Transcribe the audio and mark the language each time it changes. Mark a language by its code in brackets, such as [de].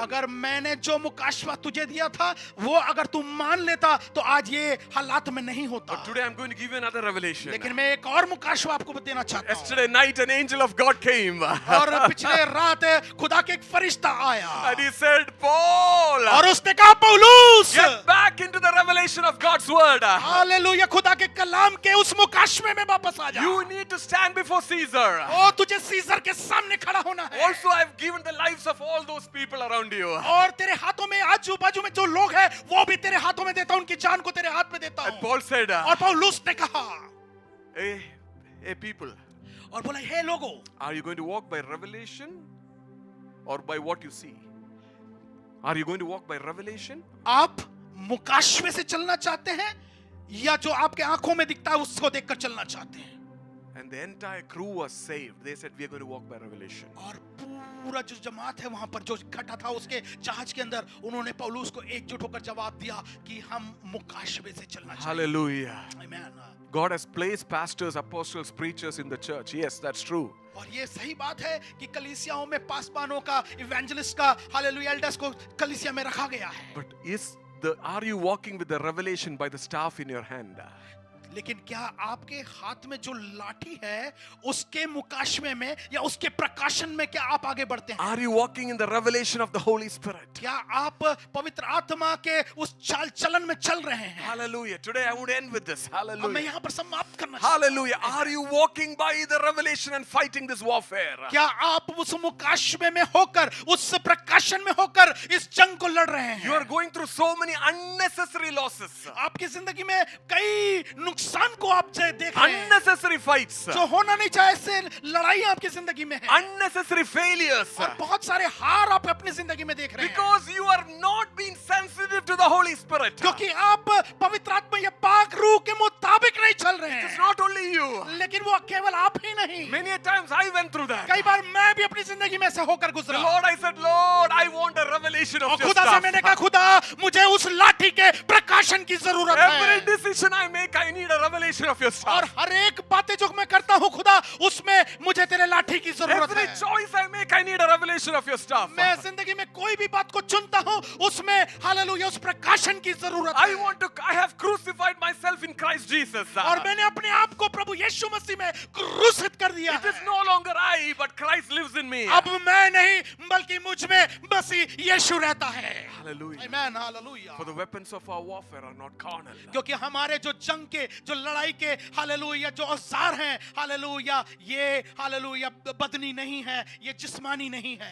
[hi] अगर मैंने जो मुकाशवा तुझे दिया था वो अगर तू मान लेता तो आज ये हालात में नहीं होता। [en] But today I'm going to give you another revelation. [hi] लेकिन मैं एक और मुकाशवा आपको देना चाहता हूँ। [en] Yesterday night an angel of God came. [hi] और पिछले रात खुदा के एक फरिश्ता आया [en] And he said, Paul, [hi] और उसने कहा पौलुस [en] get back into the revelation of God's word. [hi] Hallelujah, खुदा के कलाम के उस मुकाशमे में वापस आ जा। [en] You need to stand before Caesar. [hi] और तुझे सीजर के सामने खड़ा होना है। [en] Also, I've given the lives of all those people around you. [hi] और तेरे हाथों में आजू बाजू में जो लोग हैं वो भी तेरे हाथों में देता हूं, उनकी जान को तेरे हाथ में देता [en] And [hi] हूं। [en] Paul said, [hi] और पौलुस ने कहा, [en] hey people, [hi] और बोला, हे लोगों, [en] are you going to walk by revelation or by what you see? Are you going to walk by revelation? [hi] आप मुकाशवे से चलना चाहते हैं या जो आपके आंखों में दिखता है उसको देखकर चलना चाहते हैं? [en] And the entire crew was saved. They said, we are going to walk by revelation. [hi] और पूरा जो जमात है वहां पर जो इकट्ठा था उसके जहाज के अंदर उन्होंने पौलुस को एकजुट होकर जवाब दिया कि हम मुकाशवे से चलना चाहते हैं। [en] Hallelujah. [hi] आमीन। [en] God has placed pastors, apostles, preachers in the church. Yes, that's true. [hi] और ये सही बात है कि कलीसियाओं में पासवानों का, इवेंजलिस्ट का, हालेलुया, एल्डर्स को कलीसिया में रखा गया है। [en] But are you walking with the revelation by the staff in your hand? [hi] लेकिन क्या आपके हाथ में जो लाठी है उसके मुकाशमे में या उसके प्रकाशन में क्या आप आगे बढ़ते हैं? [en] Are you walking in the revelation of the Holy Spirit? [hi] क्या आप पवित्र आत्मा के उस चाल चलन में चल रहे हैं? [en] Hallelujah. Today I would end with this. [hi] अब मैं [en] Hallelujah. [hi] यहाँ पर समाप्त करना चाहता हूँ। [en] Hallelujah. Are you walking by the revelation and fighting this warfare? [hi] क्या आप उस मुकाशमे में होकर, उस प्रकाशन में होकर इस जंग को लड़ रहे हैं? [en] You are going through so many unnecessary losses, [hi] आपकी जिंदगी में कई नुकसान को आप देख रहे हैं, [en] unnecessary fights, [hi] जो होना नहीं चाहिए, ऐसे लड़ाई आपकी जिंदगी में है, [en] unnecessary failures, [hi] और बहुत सारे हार आप अपनी जिंदगी में देख रहे हैं, [en] because you are not being sensitive to the Holy Spirit. [hi] क्योंकि आप पवित्र आत्मा या पाक रूह के मुताबिक नहीं चल रहे [en] It's [hi] हैं। [en] not only you. [hi] लेकिन वो केवल आप ही नहीं, [en] Many a times I went through that. [hi] कई बार मैं भी अपनी जिंदगी में से होकर [en] The [hi] गुजरा। [en] Lord, I said, Lord, I want a revelation [hi] और [en] of your [hi] खुदा से [en] stuff. [hi] मैंने कहा, खुदा मुझे उस लाठी के प्रकाशन की जरूरत [en] Every [hi] है, [en] decision I make, I need a revelation of your [hi] और [en] stuff. [hi] हर एक बातें जो मैं करता हूँ खुदा उसमें मुझे तेरे लाठी की जरूरत [en] Every [hi] है। [en] choice I make, I need a revelation of your stuff. [hi] मैं जिंदगी में कोई भी बात को चुनता हूँ उसमें हालेलुया उस प्रकाशन की जरूरत है। [en] I have crucified myself in Christ Jesus. [hi] और मैंने अपने आप को प्रभु यीशु मसीह में क्रूसित कर दिया [en] It is [hi] है। [en] no longer I, but Christ lives in me. [hi] अब मैं नहीं बल्कि मुझ में मसीह यीशु रहता है। [en] Hallelujah. [hi] आमीन, hallelujah. [en] For the weapons of our warfare are not carnal, [hi] क्योंकि हमारे जो जंग के, जो लड़ाई के हालेलुया जो औजार हैं, हालेलुया, ये हालेलुया बदनी नहीं है, ये जिस्मानी नहीं है,